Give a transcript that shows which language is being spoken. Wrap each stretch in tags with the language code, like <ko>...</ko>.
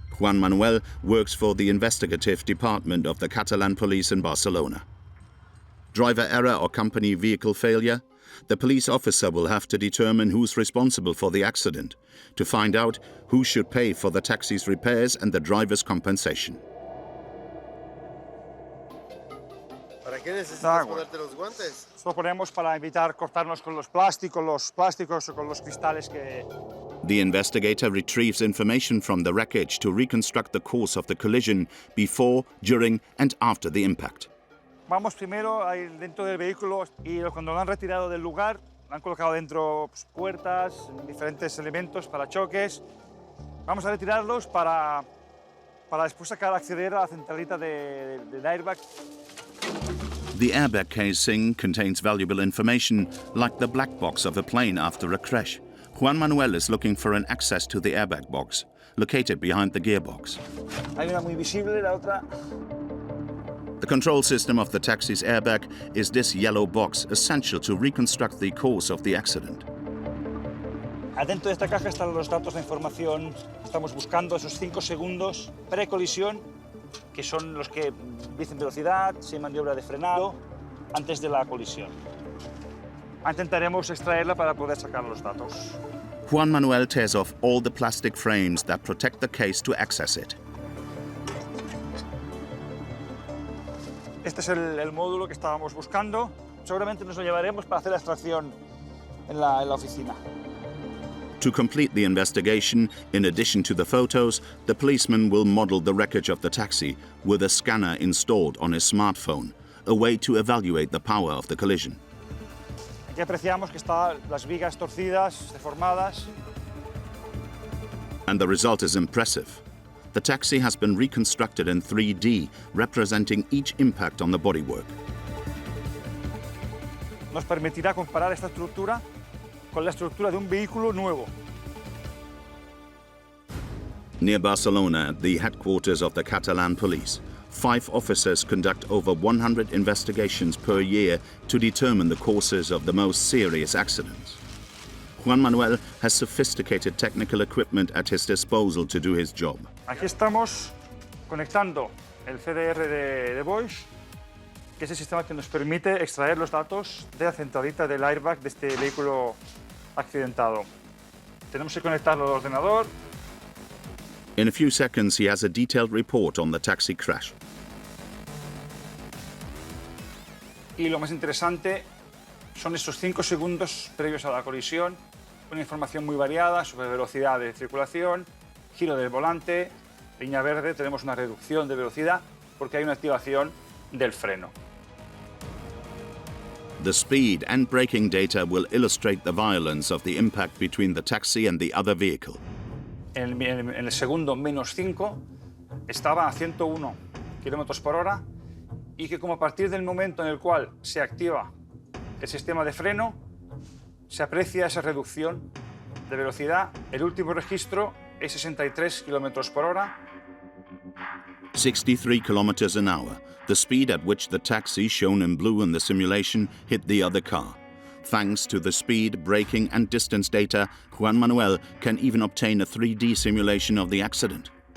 <en>Juan Manuel works for the investigative department of the Catalan police in Barcelona. Driver error or company vehicle failure? The police officer will have to determine who's responsible for the accident, to find out who should pay for the taxi's repairs and the driver's compensation.</en> <es>¿Para qué necesitas ponerte los guantes? Esto lo ponemos para evitar cortarnos con los plásticos o con los cristales que...</es> <en>The investigator retrieves information from the wreckage to reconstruct the course of the collision before, during and after the impact.</en> <es>Vamos primero ahí dentro del vehículo y cuando lo han retirado del lugar, lo han colocado dentro puertas, diferentes elementos para choques. Vamos a retirarlos para después acceder a la centralita del airbag.</es> <en>The airbag casing contains valuable information, like the black box of a plane after a crash. Juan Manuel is looking for an access to the airbag box, located behind the gearbox.</en> <es>Hay una muy visible, la otra.</es> <en>The control system of the taxi's airbag is this yellow box, essential to reconstruct the course of the accident.</en> <es>Adentro de esta caja están los datos de información. Estamos buscando esos 5 segundos pre-colisión, que son los que dicen velocidad, si hay maniobra de frenado, antes de la colisión. Intentaremos extraerla para poder sacar los datos.</es> <en>Juan Manuel tears off all the plastic frames that protect the case to access it.</en> <es>Este es el módulo que estábamos buscando. Seguramente nos lo llevaremos para hacer la extracción en la oficina.</es> <en>To complete the investigation, in addition to the photos, the policeman will model the wreckage of the taxi with a scanner installed on his smartphone, a way to evaluate the power of the collision.</en> <es>Aquí apreciamos que están las vigas torcidas, deformadas.</es> <en>And the result is impressive. The taxi has been reconstructed in 3D, representing each impact on the bodywork.</en> <es>Nos permitirá comparar esta estructura con la estructura de un vehículo nuevo.</es> <en>Near Barcelona, at the headquarters of the Catalan police, 5 officers conduct over 100 investigations per year to determine the causes of the most serious accidents. Juan Manuel has sophisticated technical equipment at his disposal to do his job.</en> <es>Aquí estamos conectando el CDR de Bosch, que es el sistema que nos permite extraer los datos de la centralita del airbag de este vehículo accidentado. Tenemos que conectarlo al ordenador.</es> <en>In a few seconds, he has a detailed report on the taxi crash.</en> <es>Y lo más interesante son esos 5 segundos previos a la colisión, una información muy variada sobre velocidad de circulación, giro del volante, línea verde, tenemos una reducción de velocidad porque hay una activación del freno.</es> <en>The speed and braking data will illustrate the violence of the impact between the taxi and the other vehicle.</en> <es>En el segundo -5 estaba a 101 km/h y que como a partir del momento en el cual se activa el sistema de freno, se aprecia esa reducción de velocidad. El último registro es 63 km/h.</es> <en>63 kilometers an hour, the speed at which the taxi shown in blue in the simulation hit the other car. Thanks to the speed, braking and distance data, Juan Manuel can even obtain a 3D simulation of the accident.</en>